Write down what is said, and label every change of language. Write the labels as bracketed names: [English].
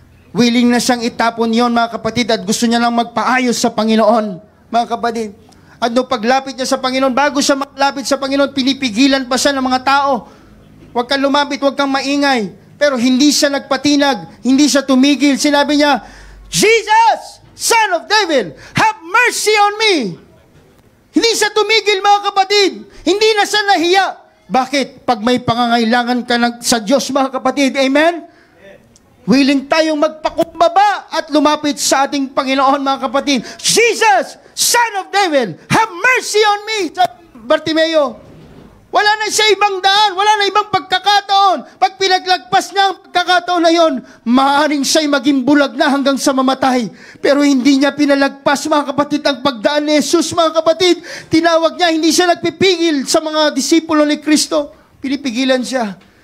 [Filipino] Willing na siyang itapon yon, mga kapatid, at gusto niya lang magpaayos sa Panginoon, mga kapatid. At nung paglapit niya sa Panginoon, bago siya maglapit sa Panginoon, pinipigilan pa siya ng mga tao. Huwag kang lumapit, huwag kang maingay. Pero hindi siya nagpatinag, hindi siya tumigil. Sinabi niya, [English] Jesus, Son of David, have mercy on me. [Filipino] Hindi siya tumigil, mga kapatid. Hindi na siya nahiya. Bakit? Pag may pangangailangan ka sa Diyos, mga kapatid, amen? Willing tayong magpakumbaba at lumapit sa ating Panginoon, mga kapatid. [English] Jesus, Son of David, have mercy on me. [Filipino] Bartimeo, wala na siya ibang daan, wala na ibang pagkakataon. Pag pinaglagpas niya ang pagkakataon na yon, maaaring siya'y maging bulag na hanggang sa mamatay. Pero hindi niya pinalagpas, mga kapatid, ang pagdaan ni Jesus, mga kapatid. Tinawag niya, hindi siya nagpipigil sa mga disipulo ni Kristo. Pinipigilan siya.